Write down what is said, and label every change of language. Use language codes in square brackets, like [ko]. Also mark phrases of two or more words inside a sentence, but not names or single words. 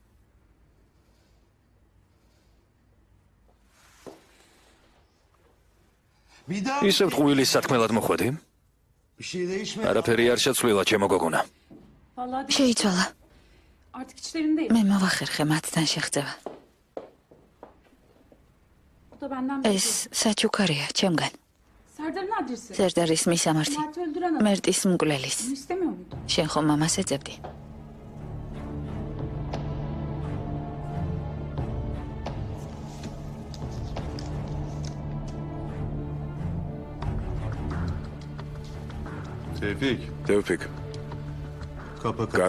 [tr] Bir daha [ka] ისევ ტყუილის სათქმელად მოხვედი? [tr] bir şey değişmedi. [ka] არაფერი არ შეცვლილა ჩემო გოგონა. [tr] Vallahi [ka] შეიცვალა. [tr] artık içlerindeyim. [ka] მე მოვახერხე მათთან შეხწევა. [tr] O da benden [ka] ეს საჩუქარია ჩემგან. [tr] Serdar'ın adresi. [ka] სერდარის მისამართი. [tr] Mert'i öldüren adam. [ka] მერტის მკვლელის. [tr] Bunu istemiyor muydu? [ka] შენ ხომ მამას ეძებდი? [tr] Tevfik. [ka] ტევფიკ, [tr] Kapa kapa.